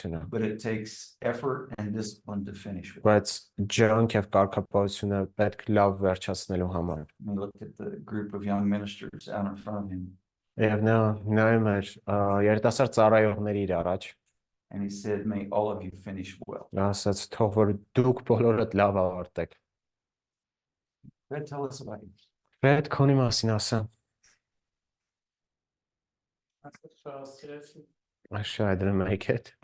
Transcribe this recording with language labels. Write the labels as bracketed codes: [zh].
[en] But it takes effort and discipline to finish well. [hy] But ջանք եւ կարգապահությունը պետք լավ վերջացնելու համար։ [en] We looked at the group of young ministers out in front of him. [hy] Եվ նա նայում էր երիտասարդ ծառայողների իր առաջ։ [en] And he said, may all of you finish well. [hy] Ասաց թող որ դուք բոլորդ լավ ավարտեք։ [en] Tell us about it. [hy] Պետք քոնի մասին ասա։ [en] Actually, I didn't make it.